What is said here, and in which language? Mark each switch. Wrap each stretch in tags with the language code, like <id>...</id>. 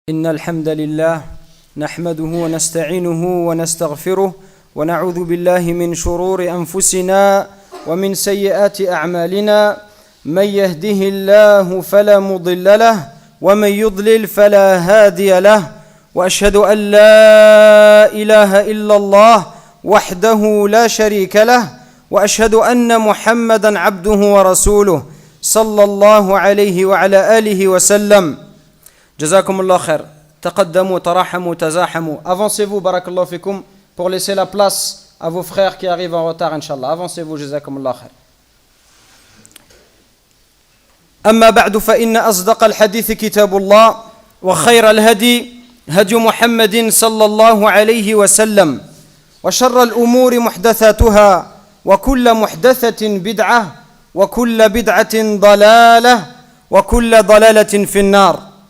<ar>إن الحمد لله نحمده ونستعينه ونستغفره ونعوذ بالله من شرور أنفسنا ومن سيئات أعمالنا من يهده الله فلا مضل له ومن يضلل فلا هادي له وأشهد أن لا إله إلا الله وحده لا شريك له وأشهد أن محمدًا عبده ورسوله صلى الله عليه وعلى آله وسلم. Jazakumullah khair. Taqaddamu, tarahamu, tazahamu.</ar> <fr>Avancez-vous,</fr> <ar>barakallahu fikum,</ar> <fr>pour laisser la place à vos frères qui arrivent en retard, inshallah. Avancez-vous,</fr> <ar>jazakumullah khair. أما بعد فإن أصدق الحديث كتاب الله وخير الهدي هدي محمد صلى الله عليه وسلم وشر الأمور محدثاتها وكل محدثة بدعة وكل بدعة ضلالة وكل ضلالة في النار.</ar>